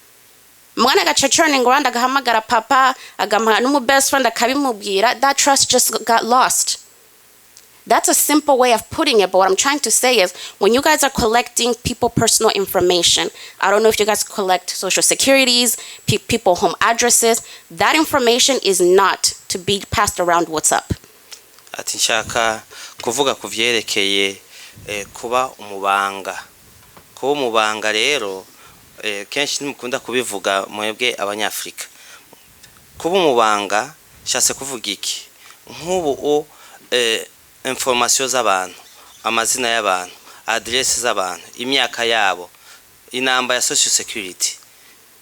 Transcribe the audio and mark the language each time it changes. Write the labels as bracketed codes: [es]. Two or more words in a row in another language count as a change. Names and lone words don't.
[en] That trust just got lost. That's a simple way of putting it, but what I'm trying to say is when you guys are collecting people personal information, I don't know if you guys collect social securities, people home addresses, that information is not to be passed around WhatsApp. [rn] Ati nshaka kuvuga kuvyerekeye kuba umubanga. Kuba umubanga rero kenshi nimukunda kubivuga mwebwe abanyafrika. Kuba umubanga shase kuvuga iki? Nk'ubu information z'abantu, amazina y'abantu, address z'abantu, imyaka yabo, inamba ya [en] social security.